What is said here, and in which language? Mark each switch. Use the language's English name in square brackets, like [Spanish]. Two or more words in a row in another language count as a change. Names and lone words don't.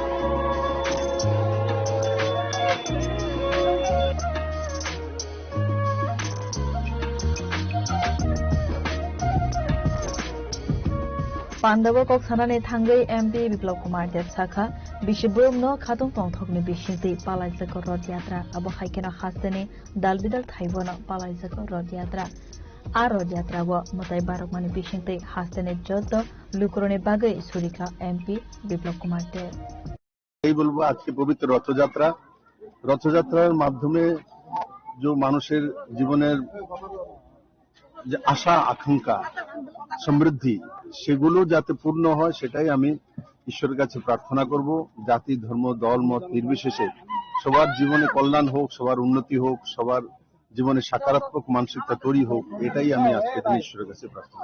[Kok Borok] Pandava Kok Sanani Thangai MP Biplop Kumar Deb Sakha Bishibum no Khatung Tongthokni Bishinti Palaisako Rod Yatra Abo Haikena Hastani Dalbidal Thaibona Palaisako Rod Yatra আর রথযাত্রাও মতাই বারকমানি বিশিংতে হাসতেনের যত লুকরণে বাগে সুরিকা এমপি বিপ্লব কুমার দেব [Bangla] এই বলবো আজকে পবিত্র রথযাত্রার মাধ্যমে যে মানুষের জীবনের যে আশা আকাঙ্ক্ষা সমৃদ্ধি সেগুলো যাতে পূর্ণ হয় সেটাই আমি ঈশ্বরের কাছে প্রার্থনা করব জাতি ধর্ম দল মত নির্বিশেষে সবার জীবনে কল্যাণ হোক সবার উন্নতি হোক সবার জীবনে সকারাত্মক মানসিকতা তৈরি হোক এটাই আমি আজকে ঈশ্বরের কাছে প্রার্থনা